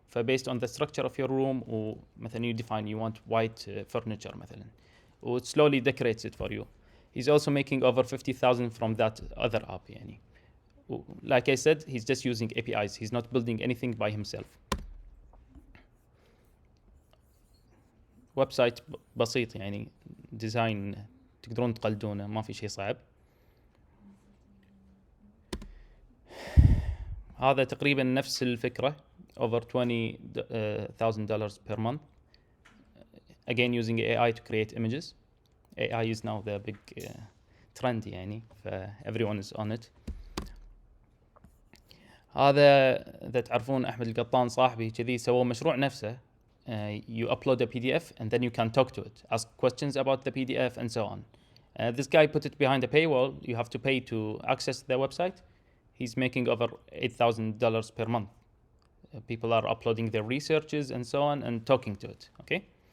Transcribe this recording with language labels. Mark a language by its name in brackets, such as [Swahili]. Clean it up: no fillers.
[English] فبased on the structure of your room ومثلا you define you want white furniture مثلا و it slowly decorates it for you. He's also making over 50,000 from that other app يعني. Like I said, he's just using APIs. He's not building anything by himself. [Arabic] ويب سايت بسيط يعني ديزاين تقدرون تقلدونه ما في شيء صعب. هذا تقريبا نفس الفكرة [English] over $20,000 per month. Again using AI to create images. AI is now the big trend يعني everyone is on it. [Arabic] هذا إذا تعرفون أحمد القطان صاحبي كذي سوى مشروع نفسه. [English] You upload a PDF and then you can talk to it, ask questions about the PDF and so on. This guy put it behind a paywall. You have to pay to access the website. He's making over $8,000 per month. People are uploading their researches and so on and talking to it. Okay.